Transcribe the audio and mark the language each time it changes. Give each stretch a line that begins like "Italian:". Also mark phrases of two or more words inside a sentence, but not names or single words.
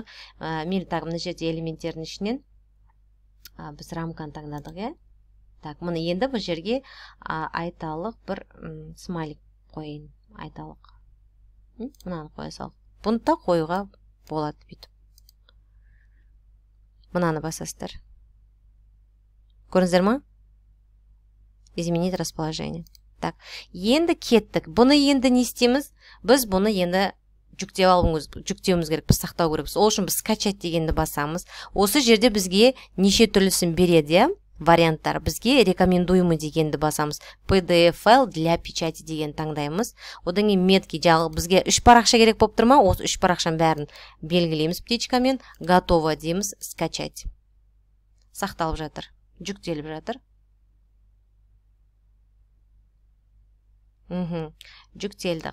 Kazakh: Мен тағы мына жерде элементтердің ішінен біз рамканы таңдадық, Так, мұны енді бұл жерге айталық бір смайлик қойын. Айталық. Мынаны қоя сал. Бұны да қоюға болады бүйтіп. Мынаны басасыздар. Көрдіңіздер ма?
Russian: Изменить расположение.
Kazakh: Так, енді кеттік. Бұны енді не істейміз? Біз бұны енді жүктеуіміз керек, біз сақтау керекпіз. Ол үшін біз скачать дегенді басамыз. Осы жерде бізге неше түрлісін береді, варианттар. Бізге рекомендуемый дегенді басамыз. PDF
Russian: файл для печати
Kazakh: деген таңдаймыз. Одан кейін метки жағы бізге 3 парақша керек болып тұрма, осы 3 парақшаның бәрін белгілейміз птичкамен. Готово дейміз, скачать. Сақталып жатыр, жүктеліп жатыр. Жүктелді.